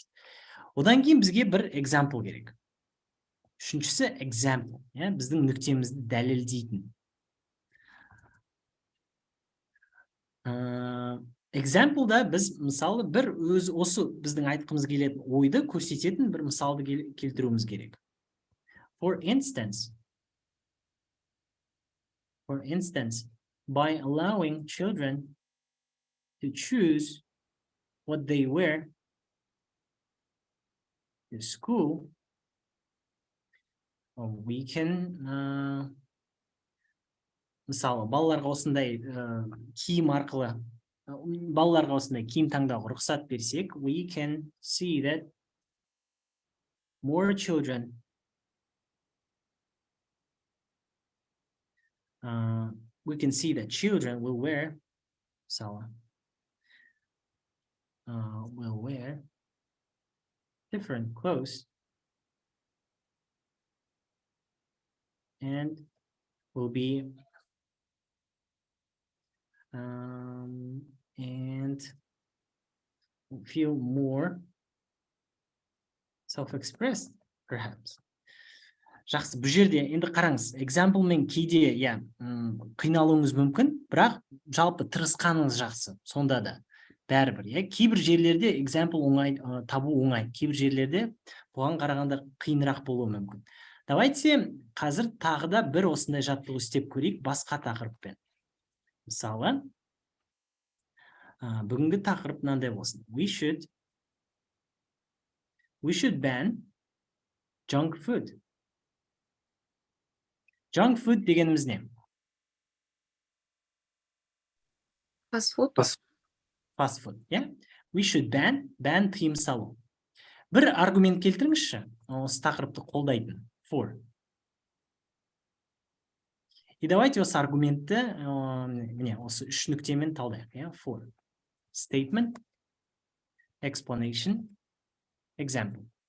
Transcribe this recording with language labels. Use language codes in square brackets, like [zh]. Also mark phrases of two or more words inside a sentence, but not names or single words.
[kk] Одан кейін бізге бір example керек. Үшіншісі example, біздің нүктемізді дәлелдейтін. Example'да біз мысалы бір осы біздің айтқымыз келетін ойды көрсететін бір мысалды келтіруіміз керек. [en] For instance, by allowing children to choose what they wear to school, we can [kk] мысалы балаларға осындай киім арқылы балаларға осындай киім таңдауға рұқсат берсек, [en] we can see that more children we can see that children will wear different clothes and will be and feel more self-expressed, perhaps. [kk] Жақсы, бұл жерде енді қараңыз, exampleмен кейде қиналуыңыз мүмкін, бірақ жалпы тырысқаныңыз жақсы, сонда да бәрібір. Кейбір жерлерде example оңай, табу оңай, кейбір жерлерде бұған қарағанда қиынырақ болуы мүмкін. Давайте қазір тағы да бір осындай жаттығу істеп көрейік басқа тақырыппен. Мысалы, бүгінгі тақырып мынандай болсын. [en] We should ban junk food. Junk food [kk] дегеніміз не? [en] Fast food. Fast food, We should ban [kk] тыйым салу. Бір аргумент келтіріңізші, осы тақырыпты қолдайтын. [en] For. [ru] И давайте [kk] осы аргументті, осы үш нүктемен талдайық. [en] For. Statement, explanation, example.